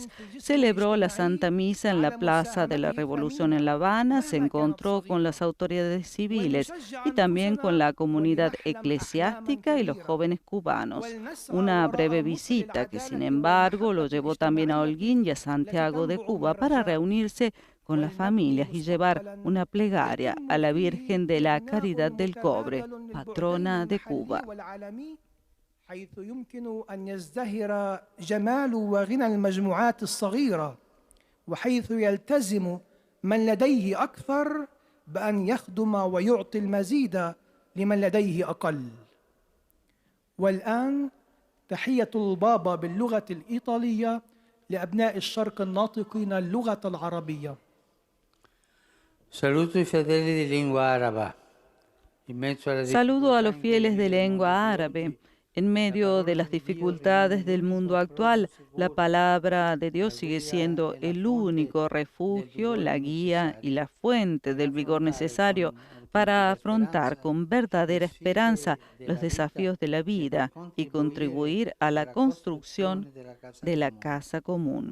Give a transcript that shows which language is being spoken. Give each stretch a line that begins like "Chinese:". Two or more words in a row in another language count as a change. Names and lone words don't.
Spanish: Celebró la Santa Misa en la Plaza de la Revolución en La Habana, se encontró con las autoridades civiles y también con la comunidad eclesiástica y los jóvenes cubanos. Una breve visita que, sin embargo, lo llevó también a Holguín y a Santiago de Cuba para reunirse con las familias y llevar una plegaria a la Virgen de la Caridad del Cobre, patrona de Cuba.
Arabic: حيث يمكن أن يزدهر جمال وغنى المجموعات الصغيرة، وحيث يلتزم من لديه أكثر بأن يخدم ويعطي المزيد لمن لديه أقل. والآن تحية البابا باللغة الإيطالية لأبناء الشرق الناطقين اللغة العربية.
Spanish: Saludo a los fieles de lengua árabe. En medio de las dificultades del mundo actual, la palabra de Dios sigue siendo el único refugio, la guía y la fuente del vigor necesario para afrontar con verdadera esperanza los desafíos de la vida y contribuir a la construcción de la casa común.